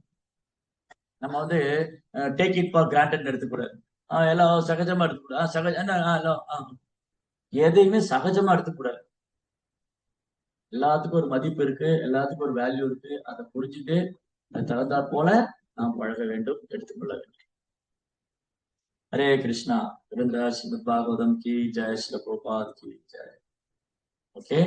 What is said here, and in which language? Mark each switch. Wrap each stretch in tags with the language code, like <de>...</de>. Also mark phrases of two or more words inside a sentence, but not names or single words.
<ta>நம்ம</ta> <en>take it for granted</en> <ta>எடுத்துக்கூடாது. எல்லாம் சகஜமா எடுத்துக்கூடாது. சகஜ எதையுமே சகஜமா எடுத்துக்கூடாது. எல்லாத்துக்கும் ஒரு மதிப்பு இருக்கு, எல்லாத்துக்கும் ஒரு வேல்யூ இருக்கு. அதை புரிஞ்சுட்டு அது தகுந்தாற் போல நாம் பழக வேண்டும், எடுத்துக்கொள்ள வேண்டும்.</ta> <hi>हरे कृष्णा। श्रीमद् भागवतम की जय, श्री प्रभुपाद की जय। ओके।</hi>